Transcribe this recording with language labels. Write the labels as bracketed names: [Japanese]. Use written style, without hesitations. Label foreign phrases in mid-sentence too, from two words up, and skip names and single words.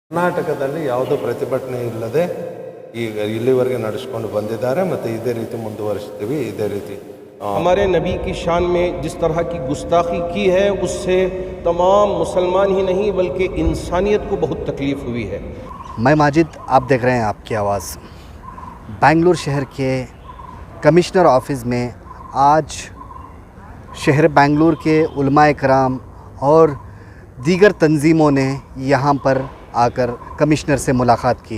[Kannada] ಕರ್ನಾಟಕದಲ್ಲಿ ಯಾವುದೋ ಪ್ರತಿಭಟನೆ ಇಲ್ಲದೆ ಈಗ ಇಲ್ಲಿವರೆಗೆ ನಡೆಸಿಕೊಂಡು ಬಂದಿದ್ದಾರೆ ಮತ್ತು ಇದೇ ರೀತಿ ಮುಂದುವರಿಸ್ತೀವಿ ಇದೇ ರೀತಿ [Urdu] ہمارے نبی کی شان میں جس طرح کی گستاخی کی ہے اس سے تمام مسلمان ہی نہیں بلکہ انسانیت کو بہت تکلیف ہوئی ہے. میں ماجد، آپ دیکھ رہے ہیں آپ کی آواز۔ بنگلورو شہر کے [English] commissioner office [Urdu] میں آج شہر بنگلورو کے علمائے کرام اور دیگر تنظیموں نے یہاں پر آ کر کمشنر سے ملاقات کی.